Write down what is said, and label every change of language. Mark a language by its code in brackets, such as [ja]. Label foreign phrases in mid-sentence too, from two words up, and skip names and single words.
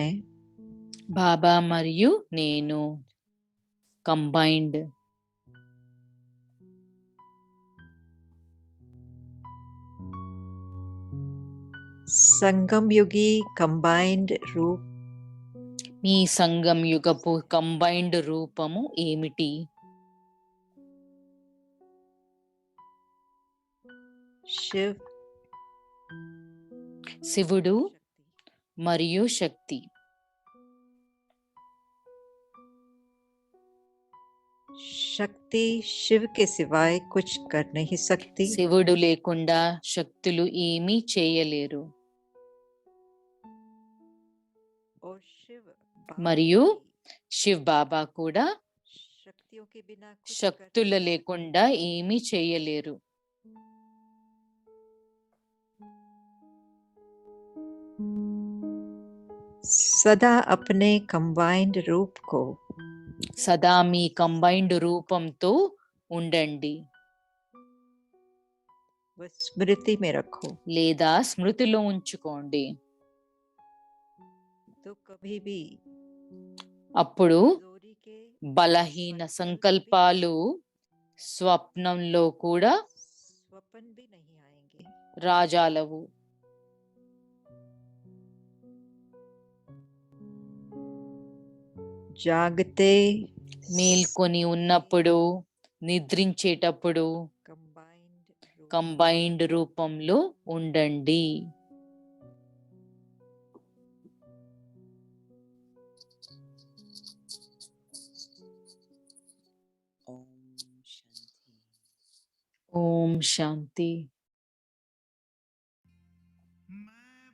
[te] బాబా మరియు నేను కంబైన్డ్. [hi] संगम युगी कंबाइंड रूप [te] మీ సంగం యుగపు కంబైన్డ్ రూపము ఏమిటి? [hi] शिव [te] శివుడు మరియు శక్తి. [hi] शक्ति शिव के सिवाय कुछ कर नहीं सकती [te] శివుడు లేకుండా శక్తులు ఏమీ చేయలేరు. [hi] और शिव [te] మరియు శివ్ బాబా కూడా [hi] शक्तियों के बिना कुछ कर [te] శక్తుల లేకుండా ఏమీ చేయలేరు. [hi] सदा अपने कंबाइंड रूप को [te] సదా మీ కంబైన్డ్ రూపంతో ఉండండి [hi] वो स्मृति में रखो [te] లేదా స్మృతిలో ఉంచుకోండి. [hi] तो कभी भी [te] అప్పుడు [hi] जोरी के [te] బలహీన సంకల్పాలు స్వప్నంలో కూడా [hi] स्वप्न भी नहीं आएंगे [te] రాజాలవు. [hi] जागते [te] మేల్కొని ఉన్నప్పుడు, నిద్రించేటప్పుడు [hi] कंबाइंड रूप [te] కంబైన్డ్ రూపంలో ఉండండి. [sa] ओम् शान्ति. ओम् शान्ति.